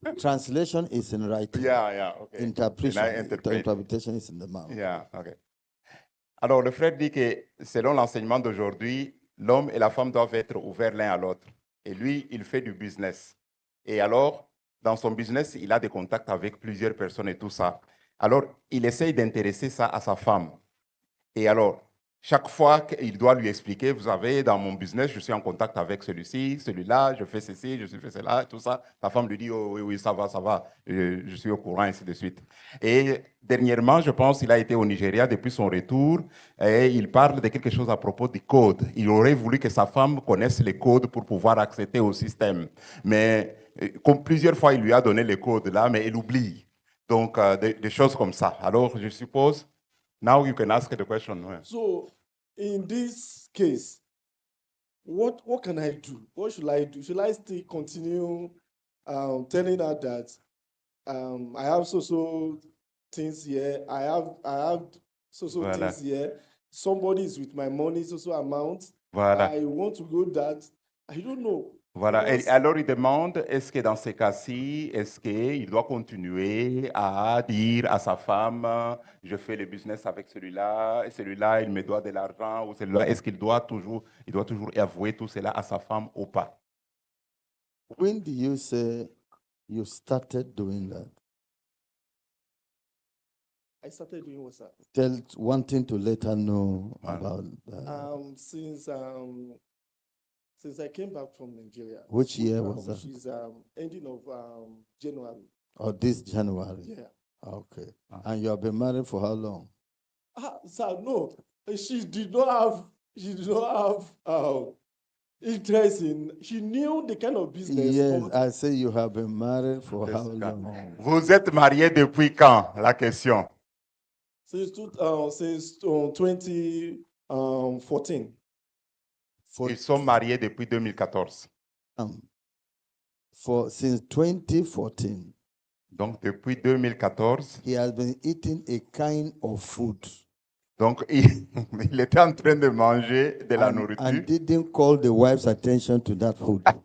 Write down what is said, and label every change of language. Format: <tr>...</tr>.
<en>Translation is in writing. Yeah, okay. Interpretation, Can I interpret? interpretation is in the mouth. Yeah, okay.</en> <fr>Alors, le frère dit que selon l'enseignement d'aujourd'hui, l'homme et la femme doivent être ouverts l'un à l'autre. Et lui, il fait du business. Et alors, dans son business, il a des contacts avec plusieurs personnes et tout ça. Alors, il essaye d'intéresser ça à sa femme. Et alors, chaque fois qu'il doit lui expliquer, vous savez, dans mon business, je suis en contact avec celui-ci, celui-là, je fais ceci, je fais cela, tout ça. La femme lui dit, oh, oui, ça va, je suis au courant, ainsi de suite. Et dernièrement, je pense qu'il a été au Nigeria depuis son retour et il parle de quelque chose à propos des codes. Il aurait voulu que sa femme connaisse les codes pour pouvoir accéder au système. Mais comme plusieurs fois, il lui a donné les codes là, mais elle oublie. Donc, des choses comme ça. Alors, je suppose...</fr> <en>Now you can ask the question. So, in this case, what can I do? What should I do? Should I still continue telling her that I have so things here? I have so</en> <fr>Voilà.</fr> <en>things here. Somebody is with my money, so amount.</en> <fr>Voilà.</fr> <en>I want to go that. I don't know.</en> <fr>Voilà.</fr> <en>Because-</en> <fr>Et alors, il demande, est-ce que dans ces cas-ci, est-ce qu'il doit continuer à dire à sa femme, je fais le business avec celui-là, et celui-là, il me doit de l'argent, ou celui-là, est-ce qu'il doit toujours avouer tout cela à sa femme ou pas?</fr> <en>When do you say you started doing that? I started doing what's that? Wanting to let her know Wow. about Since I came back from Nigeria. Which year was that? Which is ending of January. or this January. Yeah. Okay. And you have been married for how long? Sir, no, she did not have interest in. She knew the kind of business. Yes, but I say you have been married for how long?</en> <fr>Vous êtes mariés depuis quand? La question.</fr> <en>since 2014.</en> <fr>Ils sont mariés depuis 2014.</fr> <en>Since 2014,</en> <fr>Donc, depuis 2014,</fr> <en>he has been eating a kind of food</en> <fr>donc il était en train de manger de la</fr> <en>and</en> <fr>nourriture.</fr> <en>didn't call the wife's attention to that food.</en>